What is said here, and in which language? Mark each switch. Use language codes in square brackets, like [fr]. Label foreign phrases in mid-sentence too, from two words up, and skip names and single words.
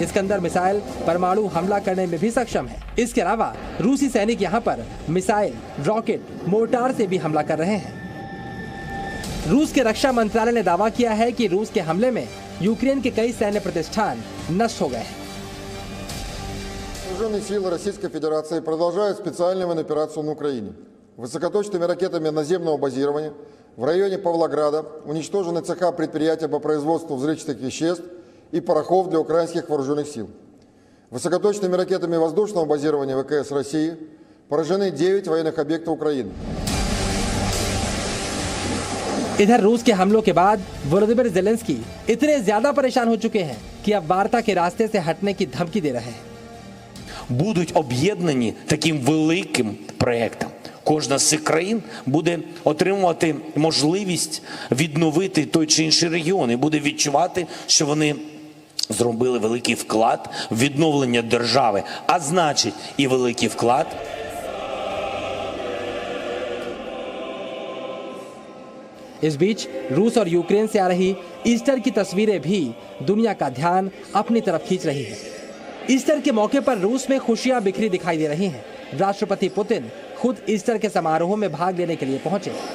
[hi] इस्कंदर मिसाइल परमाणु हमला करने में भी सक्षम है। इसके अलावा रूसी सैनिक यहाँ पर [en] missile, rocket, mortar [hi] से भी हमला कर रहे हैं। रूस के रक्षा मंत्रालय ने दावा किया है कि रूस के हमले में यूक्रेन के कई सैन्य प्रतिष्ठान नष्ट हो गए हैं। [ru] Вооруженные силы Российской Федерации продолжают специальную военную операцию на Украине. Высокоточными ракетами наземного базирования в районе Павлограда уничтожены цеха предприятия по производству взрывчатых веществ и порохов для украинских вооруженных сил. Высокоточными ракетами воздушного базирования ВКС России поражены 9 военных объектов Украины. [hi] इधर रूस के हमलों के बाद वोलोदिमीर ज़ेलेंस्की इतने ज्यादा परेशान हो चुके हैं कि अब वार्ता के रास्ते से हटने की धमकी दे रहे हैं। [uk] Будуть об'єднані таким великим проєктом. Кожна з цих країн буде отримувати можливість відновити той чи інший регіон і буде відчувати, що вони зробили великий вклад в відновлення держави, а значить і великий вклад. [hi] इस बीच रूस और यूक्रेन से आ रही ईस्टर की तस्वीरें भी दुनिया का ध्यान अपनी तरफ खींच रही है। ईस्टर के मौके पर रूस में खुशियां बिखरी दिखाई दे रही हैं। राष्ट्रपति पुतिन खुद ईस्टर के समारोह में भाग लेने के लिए पहुंचे।